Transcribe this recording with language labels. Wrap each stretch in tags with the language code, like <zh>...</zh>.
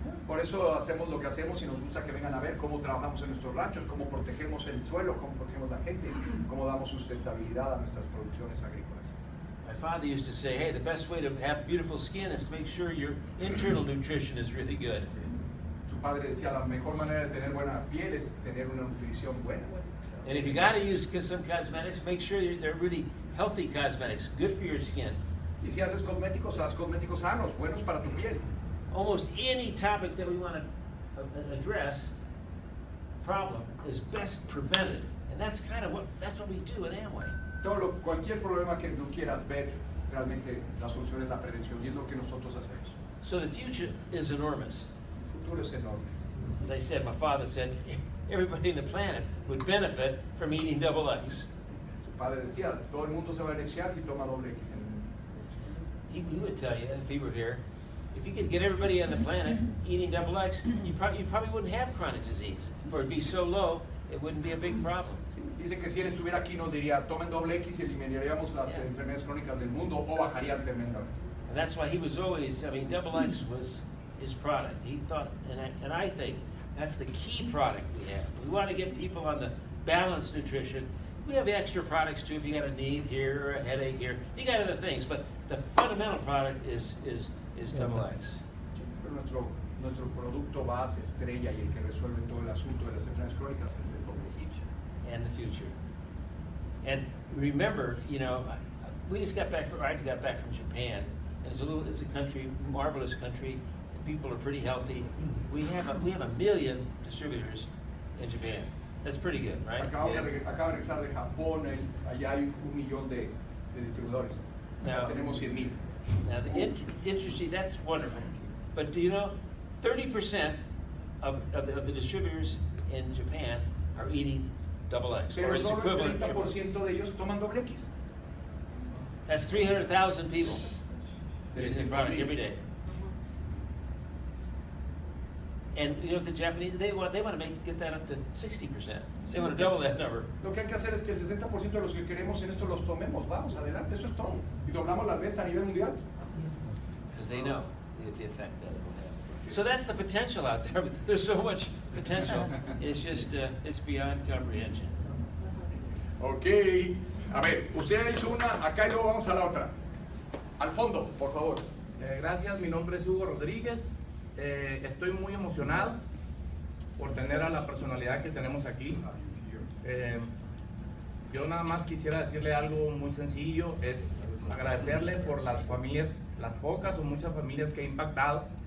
<es>Por eso hacemos lo que hacemos y nos gusta que vengan a ver cómo trabajamos en nuestros ranchos, cómo protegemos el suelo, cómo protegemos la gente, cómo damos sustentabilidad a nuestras producciones agrícolas.</es> <en>My father used to say, hey, the best way to have beautiful skin is to make sure your internal nutrition is really good.</en> <es>Su padre decía, la mejor manera de tener buena piel es tener una nutrición buena.</es> <en>And if you got to use some cosmetics, make sure they're really healthy cosmetics, good for your skin.</en> <es>Y si haces cosméticos, haz cosméticos sanos, buenos para tu piel.</es> <en>Almost any topic that we want to address, problem, is best prevented. And that's kind of what we do at Amway.</en> <es>Cualquier problema que tú quieras ver, realmente la solución es la prevención y es lo que nosotros hacemos.</es> <en>So the future is enormous.</en> <es>El futuro es enorme.</es> <en>As I said, my father said, everybody on the planet would benefit from eating double X.</en> <es>Su padre decía, todo el mundo se va a beneficiar si toma doble X.</es> <en>He would tell you, if he were here, if you could get everybody on the planet eating double X, you probably wouldn't have chronic disease, or it'd be so low, it wouldn't be a big problem.</en> <es>Dice que si él estuviera aquí nos diría, tomen doble X y eliminaríamos las enfermedades crónicas del mundo o bajarían tremendamente.</es> <en>And that's why he was always, double X was his product. He thought, and I think that's the key product we have. We want to get people on the balanced nutrition. We have extra products too, if you got a need here or a headache here. You got other things, but the fundamental product is double X.</en> <es>Pero nuestro producto base, estrella y el que resuelve todo el asunto de las enfermedades crónicas es el doble X.</es> <en>And the future. And remember, we just got back from Japan, and it's a country, marvelous country. The people are pretty healthy. We have a million distributors in Japan. That's pretty good, right?</en> <es>Acabo de regresar de Japón, allá hay 1 millón de distribuidores.</es> <en>Now,</en> <es>tenemos 100,000.</es> <en>Now, the interesting, that's wonderful. But do you know, 30% of the distributors in Japan are eating double X, or</en> <es>Pero</es> <en>its</en> <es>solo el</es> <en>equivalent.</en> <es>30% de ellos toman doble X.</es> <en>That's 300,000 people using the product every day. And the Japanese, they want to get that up to 60%. They want to double that number.</en> <es>Lo que hay que hacer es que el 60% de los que queremos en esto los tomemos. Vamos, adelante, eso es todo. Y doblamos las ventas a nivel mundial.</es> <en>Because they know the effect that it will have. So that's the potential out there. There's so much potential. It's just, it's beyond comprehension. Ok.</en> <es>A ver, usted hizo una, acá y luego vamos a la otra. Al fondo, por favor. Gracias, mi nombre es Hugo Rodríguez. Estoy muy emocionado por tener a la personalidad que tenemos aquí. Yo nada más quisiera decirle algo muy sencillo, es agradecerle por las familias, las pocas o muchas familias que he impactado.</es>